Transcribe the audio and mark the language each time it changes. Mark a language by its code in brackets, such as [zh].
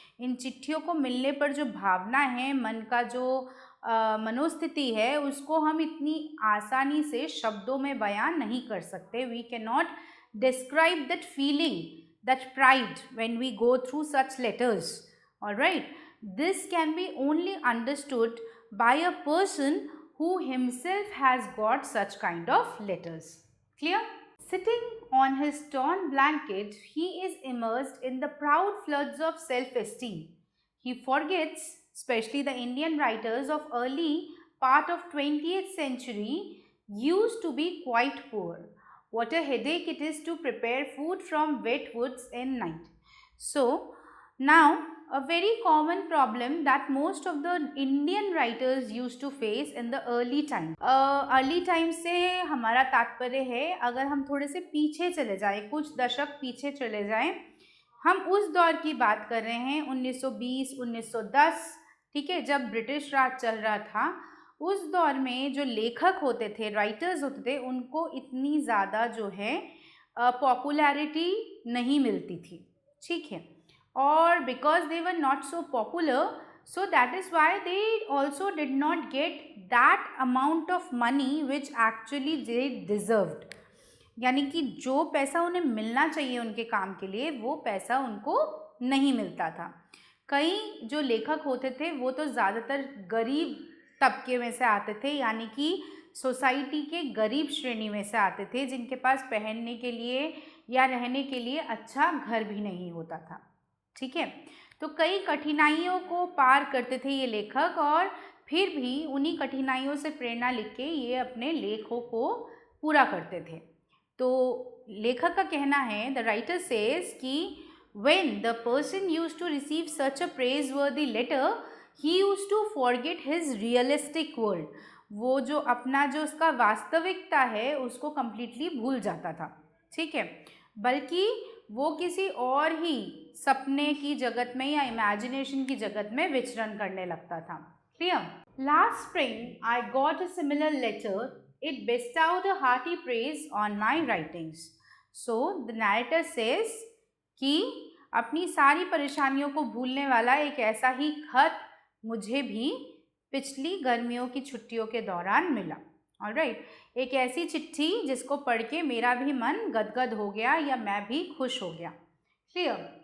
[hi] इन चिट्ठियों को मिलने पर जो भावना है, मन का जो मनोस्थिति है, उसको हम इतनी आसानी से शब्दों में बयान नहीं कर सकते. [en] We can not describe that feeling, that pride when we go through such letters. Alright, this can be only understood by a person who himself has got such kind of letters. Clear? Sitting on his torn blanket, he is immersed in the proud floods of self-esteem. He forgets, especially the Indian writers of early part of 20th century used to be quite poor. What a headache it is to prepare food from wet woods in night. So, now a very common problem that most of the Indian writers used to face in the early time. Early time [hi] से हमारा तात्पर्य है, अगर हम थोड़े से पीछे चले जाएं, कुछ दशक पीछे चले जाएं, हम उस दौर की बात कर रहे हैं 1920, 1910, ठीक है, जब ब्रिटिश राज चल रहा था. उस दौर में जो लेखक होते थे, राइटर्स होते थे, उनको इतनी ज़्यादा जो है पॉपुलैरिटी नहीं मिलती थी, ठीक है. [en] Or because they were not so popular, so that is why they also did not get that amount of money which actually they deserved. [hi] यानी कि जो पैसा उन्हें मिलना चाहिए उनके काम के लिए, वो पैसा उनको नहीं मिलता था. कई जो लेखक होते थे वो तो ज़्यादातर गरीब तबके में से आते थे, यानी कि सोसाइटी के गरीब श्रेणी में से आते थे, जिनके पास पहनने के लिए या रहने के लिए अच्छा घर भी नहीं होता था, ठीक है. तो कई कठिनाइयों को पार करते थे ये लेखक, और फिर भी उन्हीं कठिनाइयों से प्रेरणा लेके के ये अपने लेखों को पूरा करते थे. तो लेखक का कहना है, [en] The writer says कि when the person used to receive such a praiseworthy letter, he used to forget his realistic world. [hi] वो जो अपना जो उसका वास्तविकता है उसको कम्प्लीटली भूल जाता था, ठीक है, बल्कि वो किसी और ही सपने की जगत में या इमेजिनेशन की जगत में विचरण करने लगता था. Clear? [en] Last spring I got a similar letter. It bestowed a hearty praise on my writings. So the narrator says [hi] कि अपनी सारी परेशानियों को भूलने वाला एक ऐसा ही खत मुझे भी पिछली गर्मियों की छुट्टियों के दौरान मिला. ऑलराइट, एक ऐसी चिट्ठी जिसको पढ़ के मेरा भी मन गदगद हो गया या मैं भी खुश हो गया. क्लियर?